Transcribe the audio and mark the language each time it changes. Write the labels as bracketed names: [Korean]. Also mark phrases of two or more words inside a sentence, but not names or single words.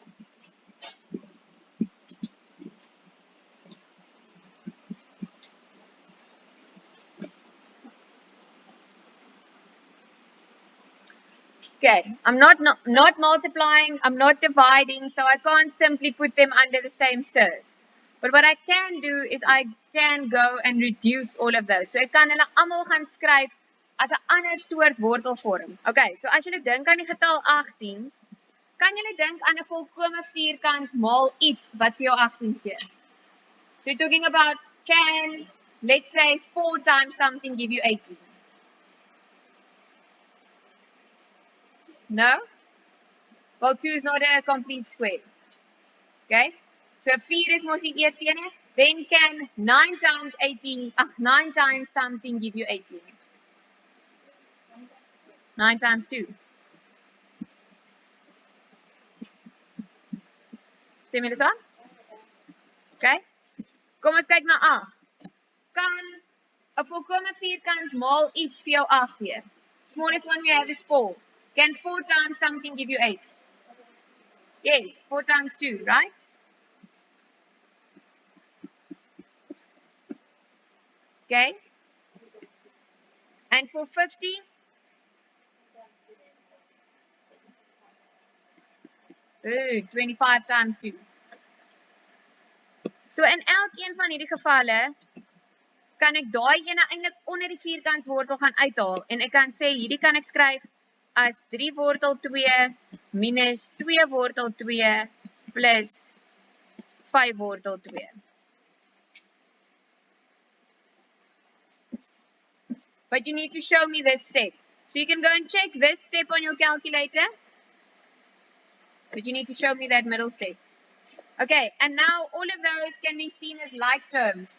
[English] Okay, I'm not multiplying, I'm not dividing, so I can't simply put them under the same cert. But what I can do is I can go and reduce all of those. [Afrikaans] So ek kan hulle almal gaan skryf as 'n ander soort wortelvorm. Okay, so as jy dink aan die getal 18, kan jy dink aan 'n volkome vierkant maal iets wat vir jou 18 gee. [English] So you're talking about, can, let's say 4 times something give you 18? No? Well, 2 is not a complete square. [Afrikaans] Okay? So 4 is mos die eerste ene. [English] Then can 9 times 18, 9 times something give you 18? 9 times 2. [Afrikaans] Stem julle saam? Okay? Kom ons kyk na 8. Kan 'n volkome vierkant maal iets vir jou 8 gee? [English] Smallest one we have is 4. Can 4 times something give you 8? Yes, 4 times 2, right? Okay? And for 50? Ooh, 25 times 2. [Afrikaans] So in elkeen van hierdie gevalle kan ek daai ene eintlik onder die vierkantswortel gaan uithaal en ek kan sê hierdie kan ek skryf as 3 wortel 2 minus 2 wortel 2 plus 5 wortel 2. [English] But you need to show me this step. So you can go and check this step on your calculator. But you need to show me that middle step. Okay, and now all of those can be seen as like terms.